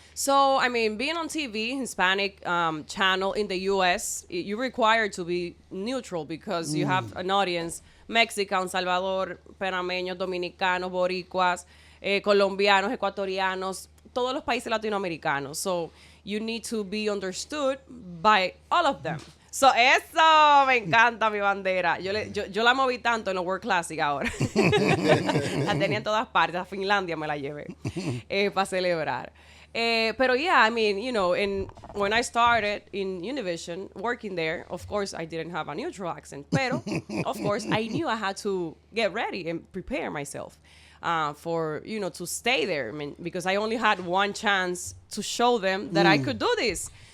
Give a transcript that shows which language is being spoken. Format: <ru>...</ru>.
<en>So, I mean, being on TV, Hispanic channel in the U.S., you're required to be neutral because you have an audience, Mexican, Salvador, Panameños, Dominicanos, Boricuas, Colombianos, Ecuatorianos,</en> <es>todos los países latinoamericanos.</es> <en>So, you need to be understood by all of them.</en> <es>So, eso me encanta mi bandera. Yo la moví tanto en los World Classic ahora. La tenía en todas partes. A Finlandia me la llevé para celebrar.</es> <en>Pero yeah, I mean, when I started in Univision, working there, of course, I didn't have a neutral accent. Pero, of course, I knew I had to get ready and prepare myself for, to stay there. I mean, because I only had one chance to show them that I could do this.</en>